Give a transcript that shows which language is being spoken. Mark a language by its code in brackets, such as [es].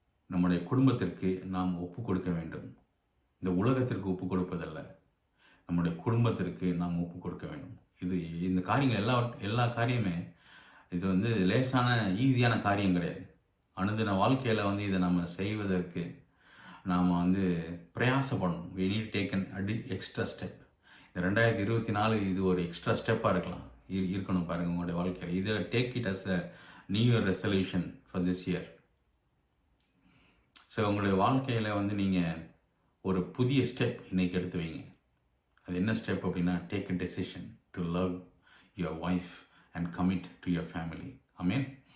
[ta] நம்முடைய குடும்பத்திற்கு நாம் ஒப்பு கொடுக்க வேண்டும். இந்த உலகத்திற்கு ஒப்பு கொடுப்பதல்ல, நம்முடைய குடும்பத்திற்கு நாம் ஒப்பு கொடுக்க வேண்டும். இந்த காரியங்கள் எல்லா காரியமே இது வந்து லேசான ஈஸியான காரியம் கிடையாது. அனுதின வாழ்க்கையில் வந்து இதை நம்ம செய்வதற்கு நாம் வந்து பிரயாசப்படணும். [en] we need to take an extra step. [ta] இந்த 2024 இது ஒரு எக்ஸ்ட்ரா ஸ்டெப்பாக இருக்கணும் பாருங்கள் உங்களுடைய வாழ்க்கையில். [en] இதை take it as a new year resolution for this year. [ta] So உங்களுடைய வாழ்க்கையில் வந்து நீங்கள் ஒரு புதிய ஸ்டெப் இன்றைக்கி எடுத்து வைங்க. அது என்ன ஸ்டெப் அப்படின்னா, [en] Take a decision to love your wife and commit to your family. Amen.